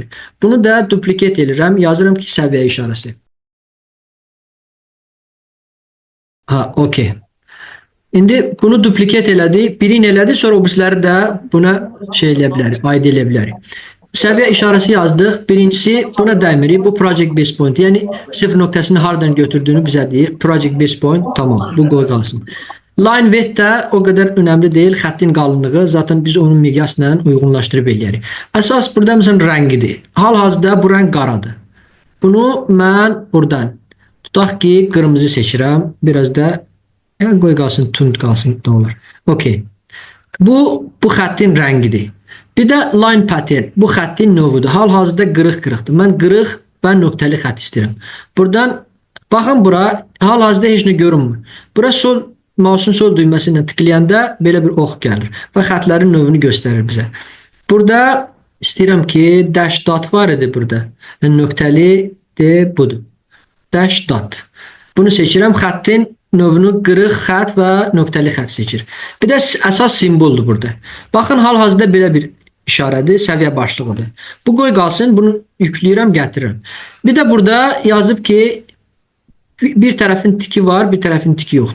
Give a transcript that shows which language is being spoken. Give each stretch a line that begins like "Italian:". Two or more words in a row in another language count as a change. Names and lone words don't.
Azerbaijani: Bunu da duplikat edirəm, yazırım ki səviyyə işarəsi. Okey. İndi bunu duplikat elədi, birini elədi, sonra o birisləri də buna şey eləyə bilərik, aid eləyə bilərik. Səviyyə işarəsi yazdıq. Birincisi buna dəymirik.
English: Bu project base point. Yəni 0 nöqtəsini hardan götürdüyünü bizə deyir. Project base point.
Azerbaijani: Tamam. Bu qoy qalsın.
English: Line width
Azerbaijani: də o qədər önəmli deyil. Xəttin qalınlığı. Zaten biz onun miqyasla uyğunlaşdırıb eləyərik. Əsas burada məsələn rəngidir. Hal-hazırda bu rəng qaradır. Bunu mən buradan tutaq ki qırmızı seçirəm. Biraz da qoy qalsın, tund qalsın.
Turkish: Ne olur. Okey. Bu xəttin rəngidir.
Azerbaijani: Bir də
English: line pattern.
Azerbaijani: Bu xəttin növüdür. Hal-hazırda qırıq-qırıqdır. Mən qırıq və nöqtəli xətt istəyirəm. Buradan baxın bura hal-hazırda heç nə görünmür. Bura mouse'un sol düyməsi ilə tıklayanda belə bir ox gəlir və xətlərin növünü göstərir bizə. Burada istəyirəm ki
English: dash dot
Azerbaijani: var idi burada. Nöqtəli de budur.
English: Dash dot.
Azerbaijani: Bunu seçirəm. Xəttin növünü qırıq xətt və nöqtəli xətt seçir. Bir də əsas simvoldur burada. Baxın hal-hazırda belə bir işarədir, səviyyə başlığıdır. Bu qoy qalsın, bunu yükləyirəm, gətirirəm. Bir də burada yazıb ki bir tərəfin tiki var, bir tərəfin tiki yoxdur.